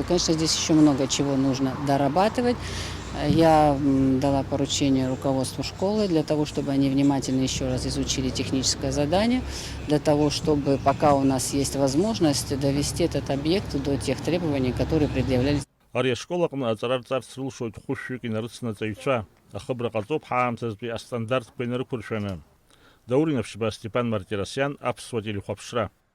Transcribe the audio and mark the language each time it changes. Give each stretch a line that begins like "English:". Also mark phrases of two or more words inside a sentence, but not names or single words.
Russian: Конечно, здесь еще много чего нужно дорабатывать. Я дала поручение руководству школы для того, чтобы они внимательно еще раз изучили техническое задание, для того, чтобы пока у нас есть возможность довести этот объект до тех требований, которые предъявлялись.
Abkhazian: Ари ашкол аҟны аҵарарҵарц рылшоит хәышәҩык инарыцнаҵаҩцәа. Ахыбра ҟаҵоуп ҳаамҭазтәи астандартқәа инарықәыршәаны. Даурин Авшьба, Степан Мартиросян, аԥсуа телехәаԥшра.